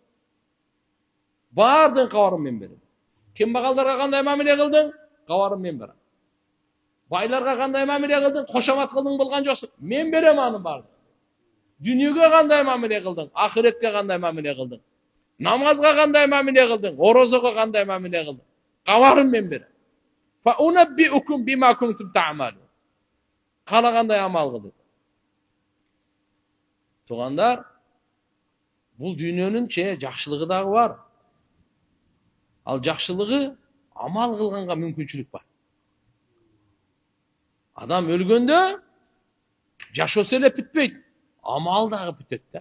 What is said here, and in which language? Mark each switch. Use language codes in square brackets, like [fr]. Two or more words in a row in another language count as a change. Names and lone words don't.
[ky] Бардын кабарын мен берем. Кембагалдарга кандай мамиле кылдың? Кабарын мен берем. Байларга кандай мамиле кылдың? Кошомат кылдың болгон жоксуң? Мен берем анын баарын. Дүйнөгө кандай мамиле кылдың? Ахиретке кандай мамиле кылдың? Намазга кандай мамиле кылдың? Орозого кандай мамиле кылдың? Кабарын мен берем. [ar] فأنبئكم بما كنتم تعملون. [ky] Калагандай амал кылдың. Тугандар, бул дүйнөнүн жакшылыгы дагы бар. Ал жакшылыгы амал кылганга мүмкүнчүлүк бар. Адам өлгөндө жашоосу эле бүтпөйт, амал дагы бүтөт да.